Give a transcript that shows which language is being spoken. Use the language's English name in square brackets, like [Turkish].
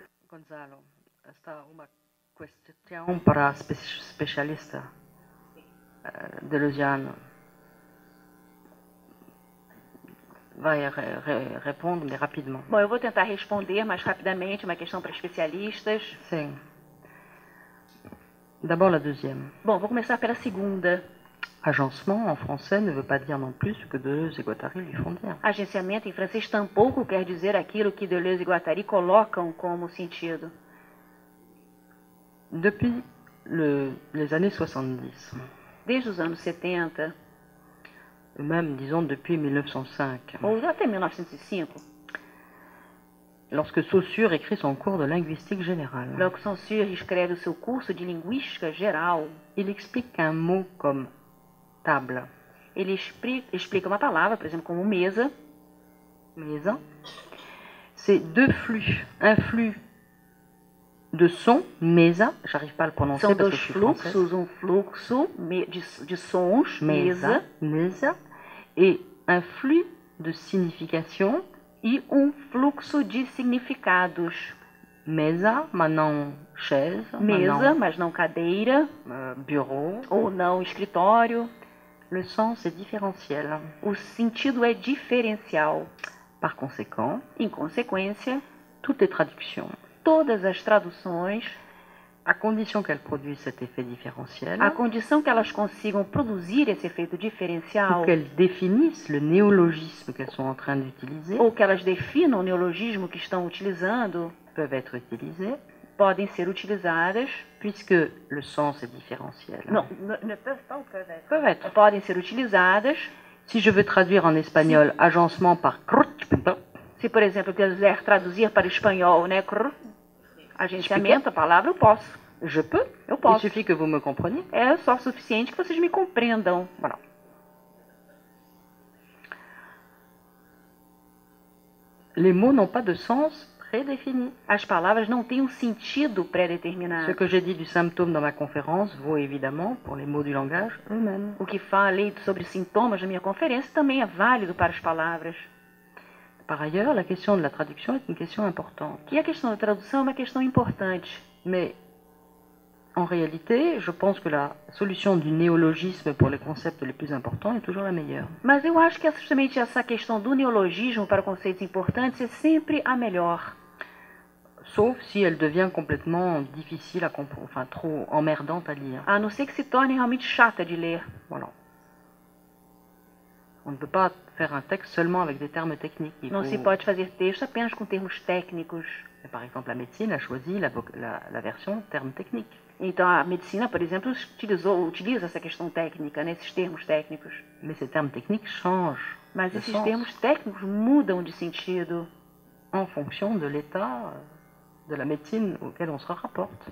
[Portuguese] Gonzalo, esta uma questão para especialista deleuziano. Vai responder rapidamente. Bom, eu vou tentar responder mais rapidamente, uma questão para especialistas. Sim. [French] D'abord la deuxième. [Portuguese] Bom, vou começar pela segunda. [French] Agencement en français ne veut pas dire non plus ce que Deleuze et Guattari lui font dire. [Portuguese] Agenciamento em francês tampouco quer dizer aquilo que Deleuze e Guattari colocam como sentido. [French] Depuis les années 70. [Portuguese] Desde os anos 70. [French] Même, disons, depuis 1905. [Portuguese] Ou até 1905. [French] Lorsque Saussure écrit son cours de linguistique générale. Lorsque [Portuguese] Saussure escreve o seu curso de linguística geral. [French] Il explique qu'un mot comme table. [Portuguese] Ele explica uma palavra, por exemplo, como mesa. [French] Mesa. C'est 2 flux. Un flux de son, mesa, j'arrive pas à le prononcer. [Portuguese] São [French] parce [Portuguese] 2 [French] que je suis [Portuguese] fluxos, [French] française. [Portuguese] um fluxo de sons, mesa, [French] mesa, et un flux de signification, [Portuguese] e um fluxo de significados. Mesa, mas não [French] chaise. [Portuguese] Mesa, mas não cadeira. [French] Bureau. [Portuguese] Ou não escritório. [French] Le sens est différentiel. [Portuguese] O sentido é diferencial. [French] Par conséquent, [Portuguese] em consequência, [French] toutes les traductions, [Portuguese] todas as traduções, [French] à condition qu'elles produisent cet effet différentiel, [Portuguese] à condição que elas consigam produzir esse efeito diferencial, [French] ou qu'elles définissent le néologisme qu'elles sont en train d'utiliser, [Portuguese] ou que elas definam o neologismo que estão utilizando, [French] peuvent être utilisées, [Portuguese] podem ser utilizadas, [French] puisque le sens est différentiel. [Portuguese] Não, [French] ne peuvent pas ou peuvent être. Peuvent être. [Portuguese] Podem ser utilizadas. [French] Si je veux traduire en espagnol agencement par [Portuguese] se, por exemplo, eu quiser traduzir para o espanhol, né, agenciamento, a palavra, eu posso. [French] Je peux. [Portuguese] Eu posso. [French] Il suffit que vous me compreniez. [Portuguese] É só suficiente que vocês me compreendam. [French] Voilà. Les mots n'ont pas de sens prédéfinie. [Portuguese] As palavras não têm um sentido [French] Ce [Portuguese] pré-determinado. [French] que j'ai dit du symptôme dans ma conférence vaut évidemment pour les mots du langage eux-mêmes. [Portuguese] O que falei sobre sintomas na minha conferência também é válido para as palavras. [French] Par ailleurs, la question de la traduction est une question importante. [Portuguese] E a questão da tradução é uma questão importante. [French] Mais en réalité, je pense que la solution du néologisme pour les concepts les plus importants est toujours la meilleure. [Portuguese] Mas eu acho que justamente essa questão do neologismo para conceitos importantes é sempre a melhor. [French] Sauf si elle devient complètement difficile à comprendre, enfin trop emmerdante à lire. [Portuguese] A não ser que se torne realmente chata de ler. [French] Voilà. On ne peut pas faire un texte seulement avec des termes techniques. [Portuguese] Não se pode fazer texto apenas com termos técnicos. [French] Par exemple, la médecine a choisi la version termes techniques. [Portuguese] Então, a medicina, por exemplo, utiliza essa questão técnica, né, esses termos técnicos. [French] Mais ces termes techniques changent [Portuguese] Mas [French] de [Portuguese] esses [French] sens [Portuguese] termos técnicos mudam de sentido [French] en fonction de l'état de la médecine auquel on se rapporte.